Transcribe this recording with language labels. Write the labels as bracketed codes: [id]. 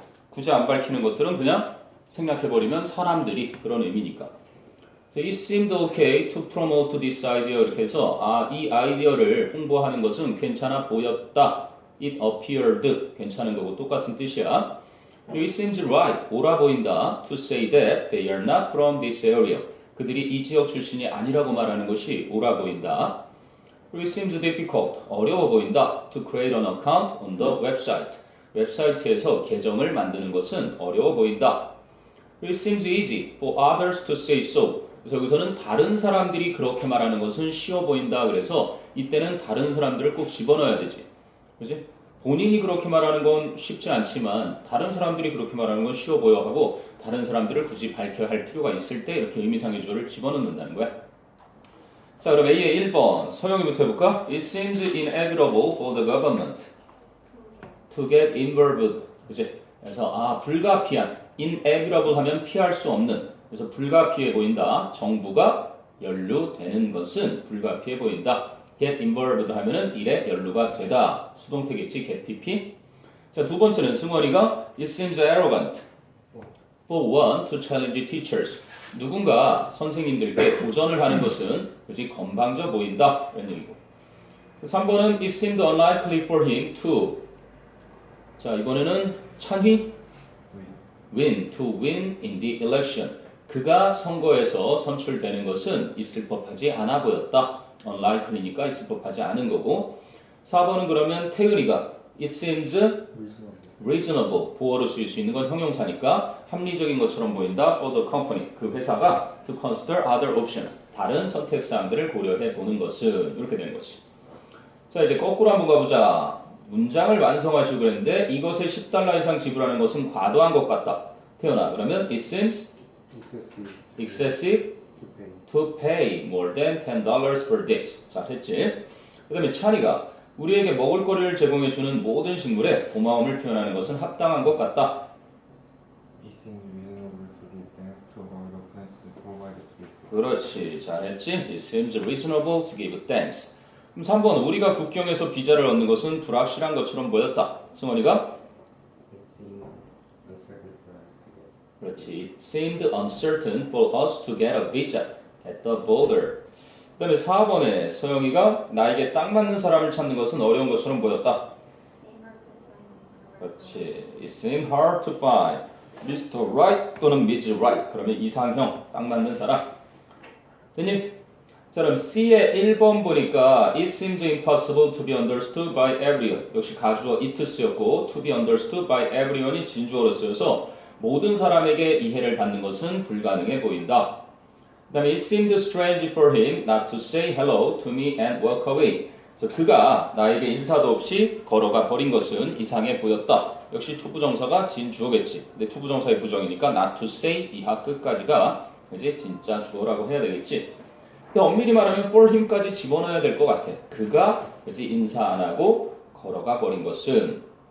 [ko] 굳이 안 밝히는 것들은 그냥 생략해버리면 사람들이 그런 의미니까. [en] So it seemed okay to promote this idea [ko] 이렇게 해서 이 아이디어를 홍보하는 것은 괜찮아 보였다. [en] It appeared [ko] 괜찮은 거고 똑같은 뜻이야. [en] It seems right [ko] 옳아 보인다 [en] to say that they are not from this area. [ko] 그들이 이 지역 출신이 아니라고 말하는 것이 옳아 보인다. [en] It seems difficult [ko] 어려워 보인다 [en] to create an account on the website. [ko] 웹사이트에서 계정을 만드는 것은 어려워 보인다. [en] It seems easy for others to say so. [ko] 그래서 여기서는 다른 사람들이 그렇게 말하는 것은 쉬워 보인다. 그래서 이때는 다른 사람들을 꼭 집어넣어야 되지. 그지? 본인이 그렇게 말하는 건 쉽지 않지만 다른 사람들이 그렇게 말하는 건 쉬워 보여 하고 다른 사람들을 굳이 밝혀야 할 필요가 있을 때 이렇게 의미상의 주어를 집어넣는다는 거야. 자, 그럼 A의 1번 서영이부터 해볼까? [en] It seems inevitable for the government to get involved. [ko] 그치? 그래서 불가피한 inevitable 하면 피할 수 없는. 그래서 불가피해 보인다. 정부가 연루되는 것은 불가피해 보인다. get involved 하면은 일에 연루가 되다. 수동태겠지. get pp. 자, 두 번째는 승원이가 [en] it seems arrogant for one to challenge teachers. [ko] 누군가 선생님들께 도전을 하는 것은 그지 건방져 보인다. 이런 얘기고. [en] 3번은 it seemed unlikely for him to. [ko] 자, 이번에는 [en] 찬희 to win in the election. [ko] 그가 선거에서 선출되는 것은 있을 법하지 않아 보였다. unlikely니까 있을 법하지 않은 거고. 4번은 그러면 태은이가 [en] it seems reasonable. [ko] 보어로 쓰일 수 있는 건 형용사니까 합리적인 것처럼 보인다. [en] for the company. [ko] 그 회사가 [en] to consider other options. [ko] 다른 선택 사항들을 고려해 보는 것은 이렇게 되는 거지. 자, 이제 거꾸로 한번 가보자. 문장을 완성하시고 그랬는데 이것에 $10 이상 지불하는 것은 과도한 것 같다. [en] 태연아, [ko] 그러면 [en] it seems excessive to pay more than $10 for this. [ko] 자, 했지? 그 다음에 찬이가 우리에게 먹을 거리를 제공해주는 모든 식물에 고마움을 표현하는 것은 합당한 것 같다. [en] It seems reasonable to give thanks to all the plants provided to it. [ko] 그렇지, 잘했지? [en] It seems reasonable to give thanks. [ko] 그럼 3번, 우리가 국경에서 비자를 얻는 것은 불확실한 것처럼 보였다. 승원이가? [en] It [ko] 그렇지. It [en] seemed uncertain for us to get. seemed uncertain for us to get a visa at the border. [ko] 그 다음에 4번에 서영이가 나에게 딱 맞는 사람을 찾는 것은 어려운 것처럼 보였다. 그렇지. [en] It seemed hard to find Mr. Right [ko] 또는 [en] Ms. Right. [ko] 그러면 이상형, 딱 맞는 사람. 됐니? 자, 그럼 C의 1번 보니까 [en] It seems impossible to be understood by everyone. [ko] 역시 가주어 it 쓰였고 [en] to be understood by everyone [ko] 이 진주어로 쓰여서 모든 사람에게 이해를 받는 것은 불가능해 보인다. [en] 그 다음에 It seemed strange for him not to say hello to me and walk away. [ko] 그래서 그가 나에게 인사도 없이 걸어가 버린 것은 이상해 보였다. 역시 투부정사가 진주어겠지. 근데 투부정사의 부정이니까 not to say 이하 끝까지가 이제 진짜 주어라고 해야 되겠지. 근데 엄밀히 말하면 for him까지 집어넣어야 될 것 같아. 그가 그지 인사 안 하고 걸어가 버린 것은.